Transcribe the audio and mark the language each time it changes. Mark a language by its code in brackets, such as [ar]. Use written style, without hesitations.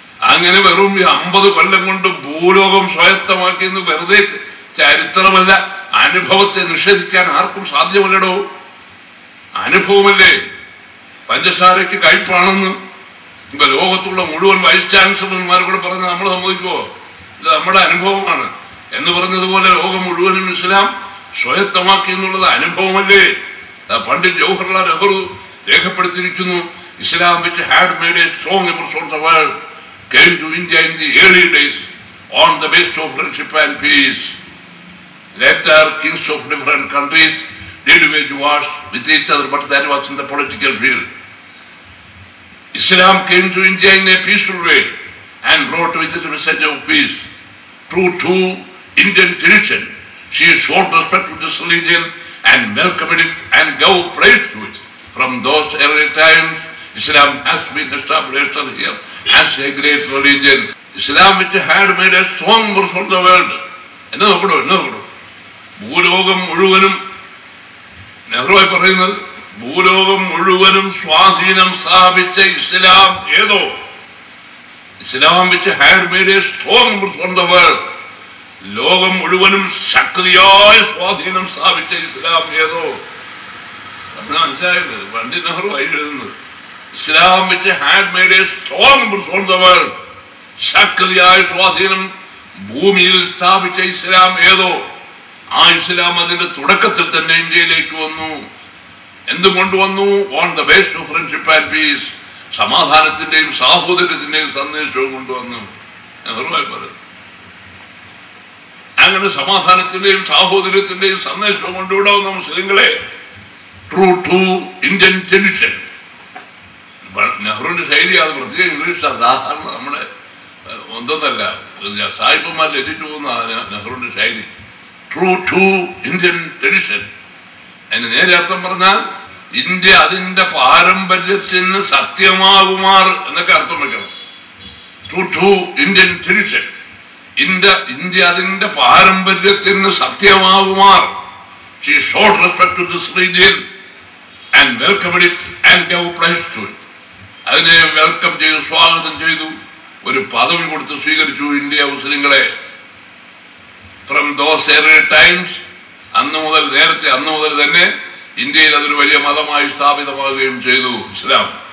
[ml] അങ്ങനെ വെറും 50 കൊല്ലം കൊണ്ട് ഭൂലോകം സ്വായത്തമാക്കിയെന്ന് വെറുതെ ചരിത്രമല്ല, അനുഭവത്തെ നിഷേധിക്കാൻ ആർക്കും സാധ്യമല്ലടോ. അനുഭവമല്ലേ. പഞ്ചസാരയ്ക്ക് കയ്പാണെന്ന് ഇപ്പൊ ലോകത്തുള്ള മുഴുവൻ വൈസ് ചാൻസലർമാർ കൂടെ പറഞ്ഞ് നമ്മൾ സമ്മതിക്കുമോ? ഇത് നമ്മുടെ അനുഭവമാണ് എന്ന് പറഞ്ഞതുപോലെ ലോകം മുഴുവനും ഇസ്ലാം സ്വായത്തമാക്കി എന്നുള്ളത് അനുഭവമല്ലേ? പണ്ഡിറ്റ് ജവഹർലാൽ നെഹ്റു രേഖപ്പെടുത്തിയിരിക്കുന്നു, [en] Islam which had made a strong impression on the world came to India in the early days on the basis of friendship and peace. Later kings of different countries did wage wars with each other, but that was in the political field. Islam came to India in a peaceful way and brought with it a message of peace. True to Indian tradition, she showed respect to this religion and welcomed it and gave praise to it. From those early times, Islam has been established here as a great religion. Islam which had made a strong impression on the world. [ml] എന്നെ നോക്കണോ? ഭൂലോകം മുഴുവനും, നെഹ്റുവായി പറയുന്നത്, ഭൂലോകം മുഴുവനും സ്വാധീനം സ്ഥാപിച്ച ഇസ്ലാം ഏതോ? [en] Islam which had made a strong impression on the world. [ml] ലോകം മുഴുവനും ശക്തിയായ സ്വാധീനം സ്ഥാപിച്ച ഇസ്ലാം ഏതോ? മനസ്സിലായത്? പണ്ഡിറ്റ് നെഹ്റു ആയി എഴുതുന്നത് [en] Islam which had made a strong impression on the world. [ml] ശക്തിയായ സ്വാധീനം ഭൂമിയിൽ സ്ഥാപിച്ച ഇസ്ലാം ഏതോ? ആ ഇസ്ലാം അതിന്റെ തുടക്കത്തിൽ തന്നെ ഇന്ത്യയിലേക്ക് വന്നു. എന്തും കൊണ്ടുവന്നു? [en] On the base of friendship and peace. [ml] സമാധാനത്തിന്റെയും സാഹോദര്യത്തിന്റെയും സന്ദേശവും കൊണ്ടുവന്നു. നെഹ്റുവായി പറഞ്ഞു. അങ്ങനെ സമാധാനത്തിന്റെയും സാഹോദര്യത്തിന്റെയും സന്ദേശവും കൊണ്ടുവിടാവുന്ന മുസ്ലിങ്ങളെ [en] True to Indian tradition. [ml] നെഹ്റുവിന്റെ ശൈലി അത് പ്രത്യേക ഇംഗ്ലീഷാണ്. സാധാരണ നമ്മുടെ ഒന്നല്ല, സായിപ്പന്മാർ രചിച്ചു പോകുന്ന നെഹ്റുവിന്റെ ശൈലി. [en] True to Indian tradition. [ml] അതിന് നേരെ അർത്ഥം പറഞ്ഞാൽ ഇന്ത്യ അതിന്റെ പാരമ്പര്യത്തിന് സത്യമാകുമാർ എന്നൊക്കെ അർത്ഥം വെക്കണം. [en] True to Indian tradition. [ml] India അതിന്റെ പാരമ്പര്യത്തിന് സത്യമാകുമാർ. [en] She showed respect to this religion and welcomed it and gave praise to it. [ml] അതിനെ വെൽക്കം ചെയ്തു, സ്വാഗതം ചെയ്തു, ഒരു പദവി കൊടുത്ത് സ്വീകരിച്ചു ഇന്ത്യ മുസ്ലിങ്ങളെ. [en] from those early times, [ml] അന്ന് മുതൽ തന്നെ ഇന്ത്യയിൽ അതൊരു വലിയ മതമായി സ്ഥാപിതമാവുകയും ചെയ്തു ഇസ്ലാം.